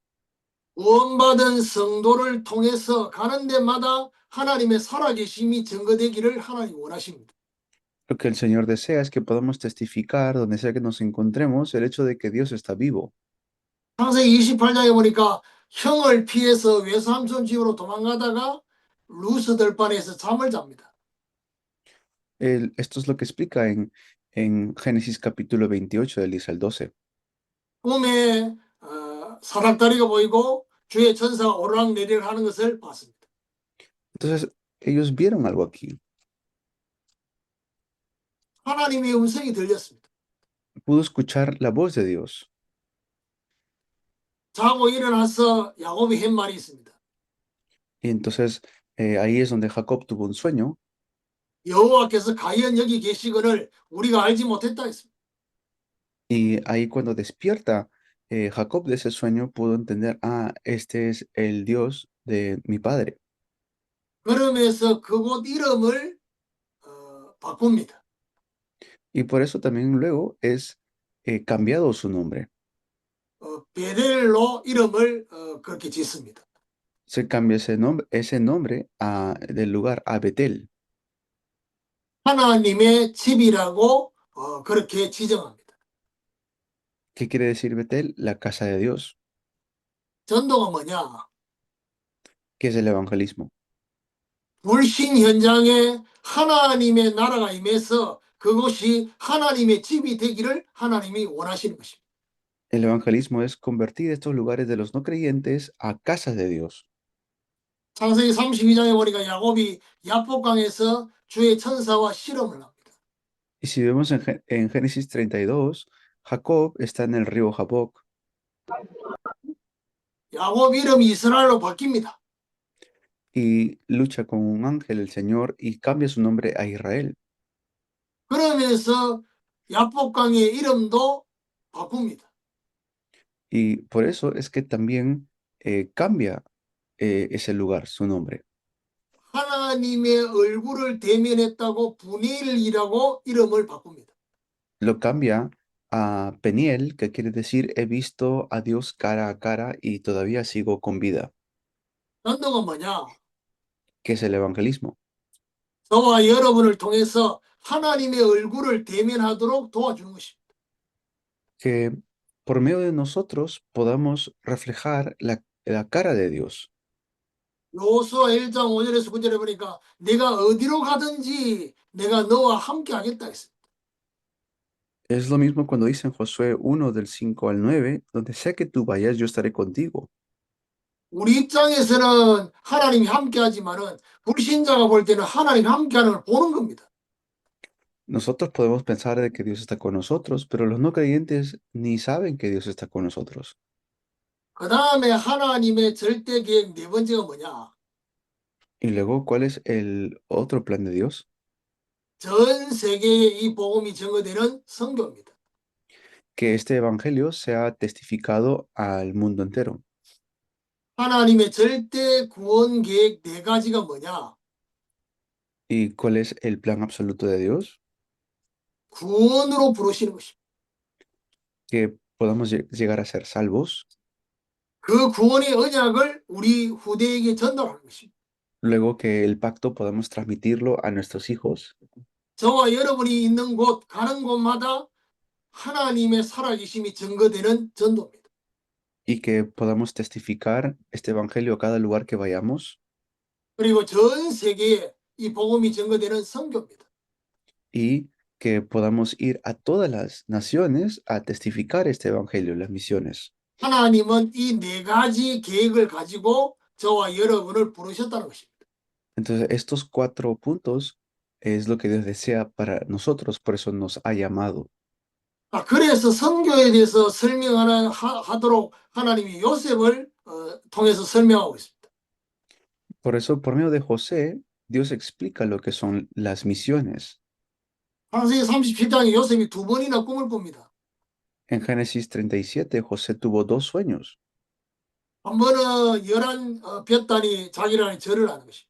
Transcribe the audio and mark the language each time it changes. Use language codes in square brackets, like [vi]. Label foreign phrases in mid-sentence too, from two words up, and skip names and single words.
[ko] 구원받은 성도를 통해서 가는 데마다 하나님의 살아계심이 증거되기를 하나님 원하십니다. [es] Lo que el Señor desea es que podamos testificar donde sea que nos encontremos el hecho de que Dios está vivo. [ko] 창세기 28장에 보니까 형을 피해서 외삼촌 집으로 도망가다가 루스 들판에서 잠을 잡니다. [es] Esto es lo que explica en Génesis capítulo 28 del 10 al 12. [ko] 꿈에 사닥다리가 보이고 주의 천사가 오르락내리락 하는 것을 봤습니다. [es] Entonces, ellos vieron algo aquí. [ko] 하나님의 음성이 들렸습니다. [es] Pudo escuchar la voz de Dios. [ko] 자고 일어나서 야곱이 한 말이 있습니다. [es] Y entonces, ahí es donde Jacob tuvo un sueño. [ko] 여호와께서 과연 여기 계시거늘 우리가 알지 못했다 했습니다. [es] Y ahí cuando despierta Jacob de ese sueño, pudo entender, ah, este es el Dios de mi padre. [ko] 그러면서 그곳 이름을 바꿉니다. [es] Y por eso también luego es cambiado su nombre. [ko] 베델로 이름을 그렇게 짓습니다. [es] Se cambia ese nombre del lugar a Betel, [ko] 하나님의 집이라고 그렇게 지정합니다. [es] ¿qué quiere decir Betel? La casa de Dios, [ko] 전도가 뭐냐? [es] que es el evangelismo. [ko] 불신 현장에 하나님의 나라가 임해서 그곳이 하나님의 집이 되기를 하나님이 원하시는 것입니다. [es] El evangelismo es convertir estos lugares de los no creyentes a casas de Dios. [ko] 창세기 32장에 보니까 야곱이 야복강에서 주의 천사와 실험을 합니다. [es] Y si vemos en Génesis 32, Jacob está en el río Jaboc [ko] 야곱 이름이 이스라엘로 바뀝니다. [es] y lucha con un ángel, el Señor, y cambia su nombre a Israel. [ko] 그러면서 야복강의 이름도 바꿉니다. [es] Y por eso es que también cambia ese lugar, su nombre. [ko] 하나님의 얼굴을 대면했다고 분일이라고 이름을 바꿉니다. [es] Lo cambia a Peniel, que quiere decir he visto a Dios cara a cara y todavía sigo con vida, [ko] 전도가 뭐냐? [es] que es el evangelismo. [ko] 저와 여러분을 통해서 하나님의 얼굴을 대면하도록 도와주는 것입니다. [es] Que por medio de nosotros podamos reflejar la cara de Dios. [ko] 여호수아 1장 5절에서 9절에 보니까 내가 어디로 가든지 내가 너와 함께 하겠다 했습니다. [es] Es lo mismo cuando dice en Josué 1 del 5 al 9, donde sea que tú vayas, yo estaré contigo. [ko] 우리 입장에서는 하나님이 함께 하지만은 불신자가 볼 때는 하나님이 함께 하는 걸 보는 겁니다. [es] Nosotros podemos pensar de que Dios está con nosotros, pero los no creyentes ni saben que Dios está con nosotros. [ko] 그 다음에 하나님의 절대 계획 네 번째가 뭐냐? [es] Y luego, ¿cuál es el otro plan de Dios? [ko] 전 세계에 이 복음이 증거되는 선교입니다. [es] Que este evangelio sea testificado al mundo entero. [ko] 하나님의 절대 구원 계획 네 가지가 뭐냐? [es] ¿Y cuál es el plan absoluto de Dios? [ko] 구원으로 부르시는 것입니다. [es] Que podamos llegar a ser salvos, [ko] 그 구원의 언약을 우리 후대에게 전달하는 것입니다. [es] luego que el pacto podamos transmitirlo a nuestros hijos [ko] 저와 여러분이 있는 곳, 가는 곳마다 하나님의 살아계심이 증거되는 전도입니다. [es] y que podamos testificar este evangelio a cada lugar que vayamos [ko] 그리고 전 세계에 이 복음이 증거되는 선교입니다. [es] y que podamos ir a todas las naciones a testificar este evangelio, las misiones. [ko] 하나님은 이 네 가지 계획을 가지고 저와 여러분을 부르셨다는 것입니다. [es] Entonces, estos 4 puntos es lo que Dios desea para nosotros, por eso nos ha llamado. [ko] 그래서 선교에 대해서 설명하도록 하나님이 요셉을 통해서 설명하고 있습니다. [es] Por eso, por medio de José, Dios explica lo que son las misiones. [ko] 창세기 37장에 요셉이 두 번이나 꿈을 꿉니다. [es] En Génesis 37, José tuvo 2 sueños. [ko] 한 번은 11 볕단이 자기랑 절을 하는 것입니다.